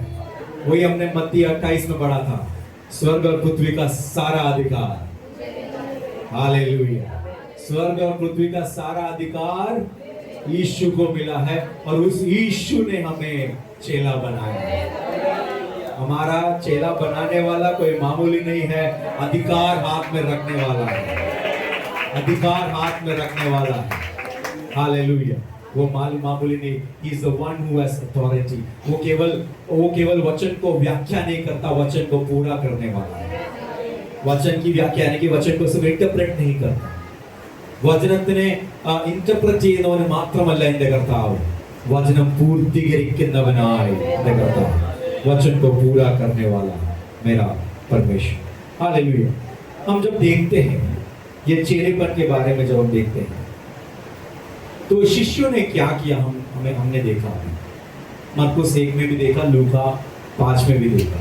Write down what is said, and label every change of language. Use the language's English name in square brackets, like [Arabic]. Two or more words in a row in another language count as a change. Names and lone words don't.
[Hindi] वही हमने मत्ती 28 में पढ़ा था, स्वर्ग और पृथ्वी का सारा अधिकार, हालेलुया, स्वर्ग और पृथ्वी का सारा अधिकार यीशु को मिला है, और उस यीशु ने हमें चेला बनाया। हमारा चेला बनाने वाला कोई मामूली नहीं है, अधिकार हाथ में रखने वाला है, अधिकार हाथ में रखने वाला है, हालेलुया। वो मामूली नहीं, [English] he is the one who has authority। [Hindi] वो केवल वचन को व्याख्या नहीं करता, वचन को पूरा करने वाला है। वचन की व्याख्या यानी कि वचन को सिर्फ इंटरप्रेट नहीं करता, [Malayalam] വചനത്തിനെ ഇന്റർപ്രറ്റ് ചെയ്യുന്നവന് മാത്രമല്ല എൻ്റെ കർത്താവ്, वचन पूर्तिകരിക്കുന്നവനായി എൻ്റെ കർത്താവ്, [Hindi] वचन को पूरा करने वाला मेरा परमेश्वर, हालेलुया। हम जब देखते हैं ये चेलेपन के बारे में, जब हम देखते हैं तो शिष्यों ने क्या किया, हमने देखा, मरकुस 1 में भी देखा, लूका 5 में भी देखा।